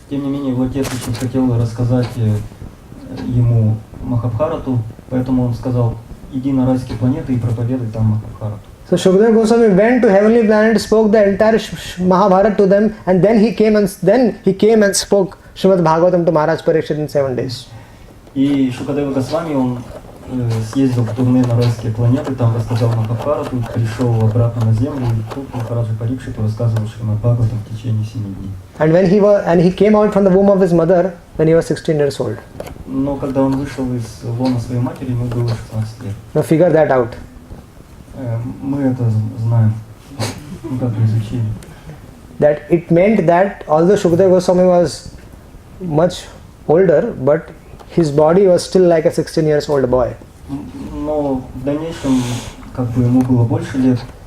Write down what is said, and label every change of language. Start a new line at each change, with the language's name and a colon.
Russian: Тем не менее, его отец очень хотел рассказать ему Махабхарату, поэтому он сказал, иди на райские планеты и проповедуй там Махабхарату.
English: So Shukadeva Goswami went to heavenly planet, spoke the entire Mahabharata to them, and then he came and spoke Srimad Bhagavatam to Maharaj Parikshit in 7 days.
Russian: И Шукадева Госвами, он съездил в турне на райские планеты, там рассказал Махабхарату, пришел обратно на землю, и тут Махараджа Парикшиту рассказывал Шримад Бхагаватам в течение 7 дней.
English: And he came out from the womb of his mother when he was 16 years old.
Russian: Но когда он вышел из лона своей матери, ему было 16 лет.
English: Now figure that out.
Russian: Мы это знаем, мы как изучили.
English: That it meant that although Shukadeva Goswami was much older, but his body was still like a 16 years old boy.
Russian: Но в дальнейшем, как бы ему было больше лет,